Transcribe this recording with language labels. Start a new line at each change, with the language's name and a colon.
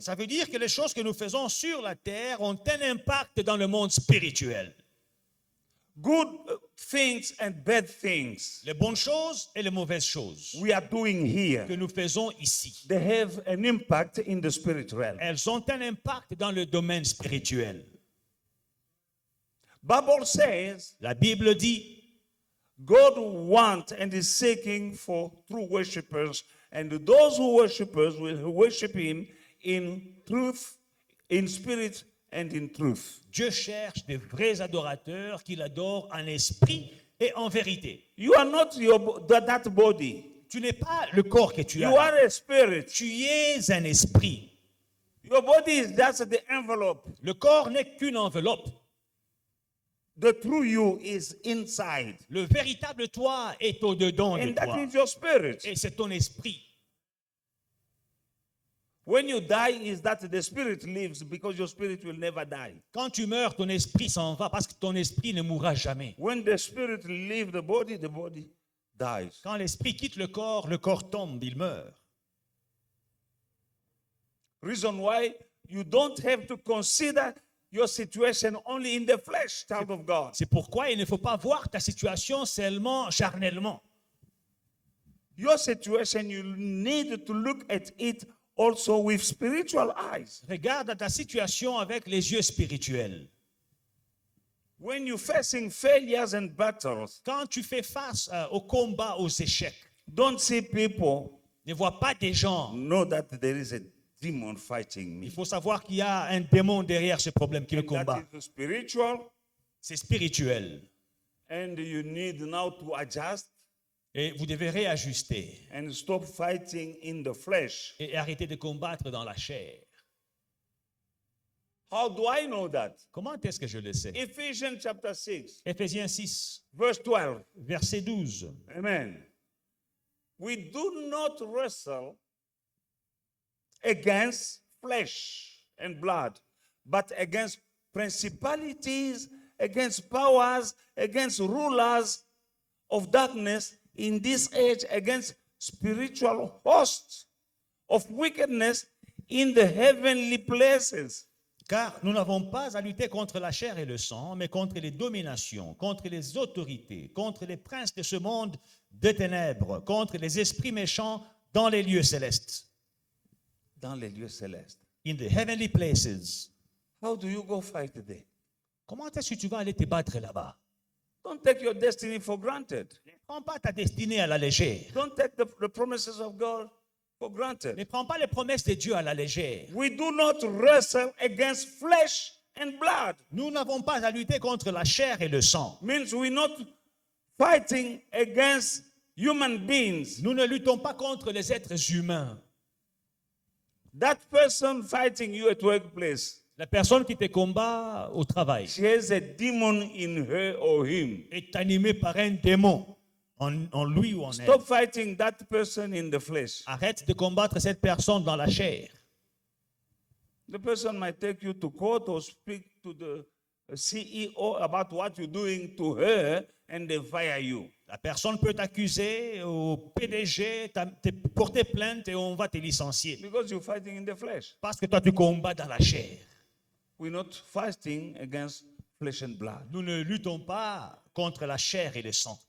French: ça veut dire que les choses que nous faisons sur la terre ont un impact dans le monde spirituel.
English: Good things and bad things
French: Les bonnes choses et les mauvaises choses
English: we are doing here,
French: que nous faisons ici,
English: they have an impact in the spirit realm.
French: elles ont un impact dans le domaine spirituel.
English: Bible says
French: La Bible dit,
English: God wants and is seeking for true worshipers, and those who worshipers will worship him in truth, in spirit and in truth.
French: Dieu cherche des vrais adorateurs qui l'adorent en esprit et en vérité.
English: You are not that body.
French: Tu n'es pas le corps que tu
English: You
French: as.
English: are a spirit.
French: Tu es un esprit.
English: Your body is just the envelope.
French: Le corps n'est qu'une enveloppe.
English: The true you is inside.
French: Le véritable toi est au-dedans de
English: And that
French: toi.
English: is your spirit.
French: Et c'est ton esprit.
English: When you die, is that the spirit lives because your spirit will never die.
French: Quand tu meurs, ton esprit s'en va parce que ton esprit ne mourra jamais.
English: When the spirit leaves the body dies.
French: Quand l'esprit quitte le corps tombe, il meurt.
English: Reason why you don't have to consider your situation only in the flesh, child of God.
French: C'est pourquoi il ne faut pas voir ta situation seulement charnellement.
English: Your situation, you need to look at it also with spiritual eyes.
French: Regarde ta situation avec les yeux spirituels.
English: When you're facing failures and battles,
French: Quand tu fais face aux combats, aux échecs,
English: don't see people,
French: ne vois pas des gens.
English: know that there is a demon fighting me.
French: Il faut savoir qu'il y a un démon derrière ce problème qui me combat.
English: That is spiritual,
French: C'est spirituel.
English: and you need now to adjust
French: Et vous devez réajuster
English: and stop fighting in the flesh.
French: et arrêter de combattre dans la chair.
English: How do I know that?
French: Comment est-ce que je le sais?
English: Ephesians chapter 6,
French: Éphésiens 6,
English: verse 12.
French: verset 12. Amen.
English: We do not wrestle against flesh and blood, but against principalities against powers, against rulers of darkness in this age, against spiritual hosts of wickedness in the heavenly places.
French: Car nous n'avons pas à lutter contre la chair et le sang, mais contre les dominations, contre les autorités, contre les princes de ce monde de ténèbres, contre les esprits méchants dans les lieux célestes. Dans les lieux célestes.
English: In the heavenly places. How do you go fight there?
French: Comment est-ce que tu vas aller te battre là-bas?
English: Don't take your destiny for granted.
French: Ne prends pas ta destinée à la légère.
English: Don't take the promises of God for granted.
French: Ne prends pas les promesses de Dieu à la légère.
English: We do not wrestle against flesh and blood.
French: Nous n'avons pas à lutter contre la chair et le sang.
English: Means we're not fighting against human beings.
French: Nous ne luttons pas contre les êtres humains.
English: That person fighting you at workplace,
French: La personne qui te combat au travail
English: she has a demon in her or him.
French: est animée par un démon en lui ou en elle.
English: Stop fighting that person in the flesh.
French: Arrête de combattre cette personne dans la chair.
English: The person might take you to court or speak to the CEO about what you're doing to her and they fire you.
French: La personne peut t'accuser au PDG, te porter plainte et on va te licencier.
English: Because you're fighting in the flesh.
French: Parce que toi tu combats dans la chair.
English: We're not fighting against flesh and blood,
French: Nous ne luttons pas contre la chair et le sang,